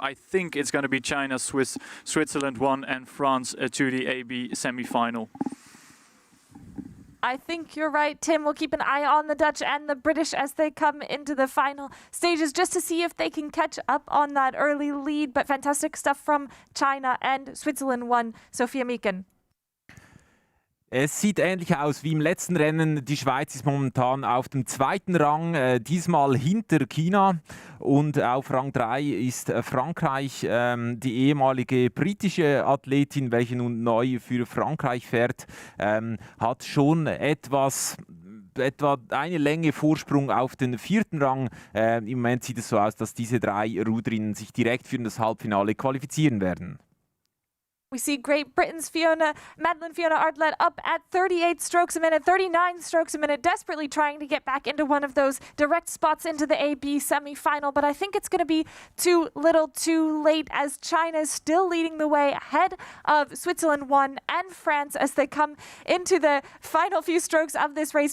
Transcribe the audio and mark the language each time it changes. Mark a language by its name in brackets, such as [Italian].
[English] I think it's going to be China, Switzerland 1 and France to the AB semi-final. I think you're right, Tim. We'll keep an eye on the Dutch and the British as they come into the final stages just to see if they can catch up on that early lead. But fantastic stuff from China and Switzerland 1, Sophia Miakin. [German] Es sieht ähnlich aus wie im letzten Rennen. Die Schweiz ist momentan auf dem 2. Rang, diesmal hinter China. Und auf Rang 3 ist Frankreich, die ehemalige britische Athletin, welche nun neu für Frankreich fährt, hat schon etwa eine Länge Vorsprung auf den 4. Rang. Im Moment sieht es so aus, dass diese 3 Ruderinnen sich direkt für das Halbfinale qualifizieren werden. [English] We see Great Britain's Madeline Fiona Artlett up at 38 strokes a minute, 39 strokes a minute, desperately trying to get back into one of those direct spots into the AB semi-final. But I think it's going to be too little too late, as China is still leading the way ahead of Switzerland 1 and France as they come into the final few strokes of this race.